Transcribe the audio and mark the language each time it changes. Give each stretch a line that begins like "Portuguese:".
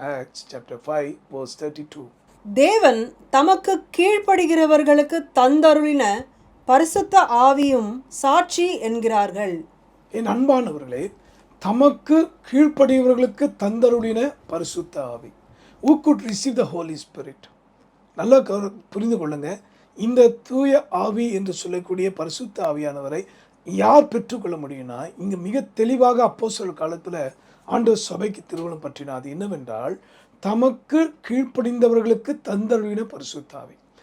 English: Acts chapter 5:32.
Tamil: தேவன் தமக்கு கீழ்ப்படுகிறவர்களுக்கு தந்தருளின பரிசுத்த ஆவியும் சாட்சி என்கிறார்கள். என் அன்பானவர்களே, தமக்கு கீழ்ப்படியவர்களுக்கு தந்தருளின பரிசுத்த ஆவி.
English: Who could receive the Holy Spirit?
Tamil: நல்லா புரிந்து கொள்ளுங்க. இந்த தூய ஆவி என்று சொல்லக்கூடிய பரிசுத்த ஆவியானவரை யார் பெற்றுக்கொள்ள முடியும்னா, இங்கே மிக தெளிவாக அப்போஸ்தலர் காலத்தில் ஆண்டவர் சபைக்கு திருவுளம் பற்றினார். அது என்னவென்றால், தமக்கு கீழ்ப்படிந்தவர்களுக்கு தந்தருளின பரிசுத்த ஆவி.